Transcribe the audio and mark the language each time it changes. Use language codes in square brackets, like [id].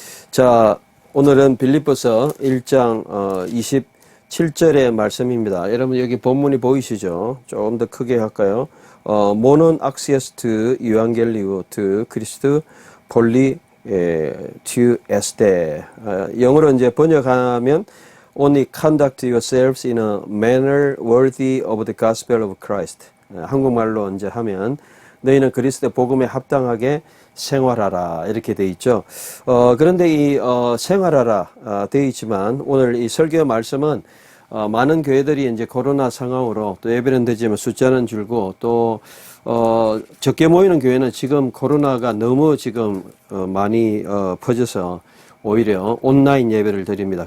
[ko] 자, 오늘은 빌립보서 1장 27절의 말씀입니다. 여러분 여기 본문이 보이시죠? 조금 더 크게 할까요? [el] 모논 악시에스트 유앙겔리우 트 크리스트 폴리 튜 에스테. [en] 영어로 이제 번역하면 Only conduct yourselves in a manner worthy of the gospel of Christ. [ko] 한국말로 이제 하면 너희는 그리스도의 복음에 합당하게 생활하라 이렇게 돼 있죠. 그런데 이 생활하라 돼 있지만 오늘 이 설교 말씀은 많은 교회들이 이제 코로나 상황으로 또 예배는 되지만 숫자는 줄고 또 적게 모이는 교회는 지금 코로나가 너무 지금 많이 퍼져서 오히려 온라인 예배를 드립니다.